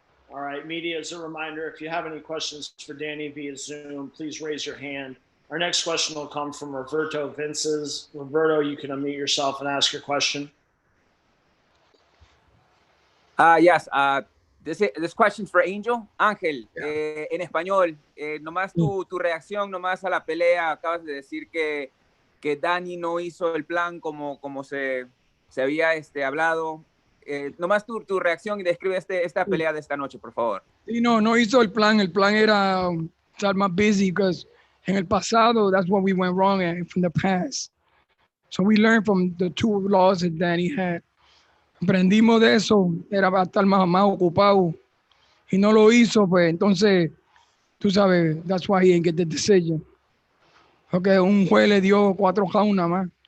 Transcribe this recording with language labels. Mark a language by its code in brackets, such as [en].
[en] All right, media, as a reminder, if you have any questions for Danny via Zoom, please raise your hand. Our next question will come from Roberto Vinces. Roberto, you can unmute yourself and ask your question. Yes, this question for Angel. [es] Ángel, en español, nomás tu reacción nomás a la pelea. Acabas de decir que Danny no hizo el plan como se había hablado. Nomás tu reacción y describe esta pelea de esta noche, por favor. Sí, no hizo el plan. El plan era estar más [en] busy because [es] en el pasado, [en] that's what we went wrong at from the past. So we learned from the two laws that Danny had. [es] Aprendimos de eso, era para estar más ocupado. Y no lo hizo, pues entonces, tú sabes, [en] that's why he didn't get the decision. [es] Porque un juez le dio 4 rounds nada más.